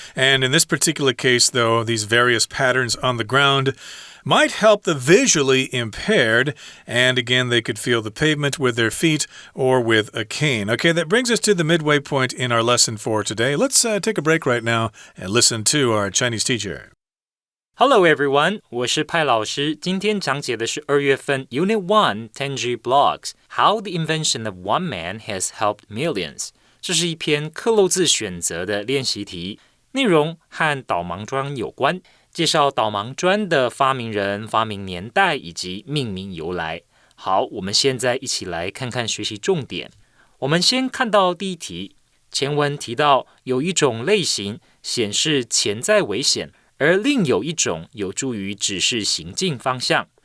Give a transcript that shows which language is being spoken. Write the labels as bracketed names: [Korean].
[English] And in this particular case, though, these various patterns on the ground might help the visually impaired, and again, they could feel the pavement with their feet or with a cane. Okay, that brings us to the midway point in our lesson for today. Let's take a break right now and listen to our Chinese teacher. Hello everyone, [Chinese] 我是派老师。今天讲解的是2月份 Unit1-1 [English] Blogs How the Invention of One Man Has Helped Millions。 [Chinese] 这是一篇克漏字选择的练习题，内容和导盲砖有关，介绍导盲砖的发明人、发明年代以及命名由来。好，我们现在一起来看看学习重点。我们先看到第一题，前文提到有一种类型显示潜在危险，而另有一种有助于指示行进方向。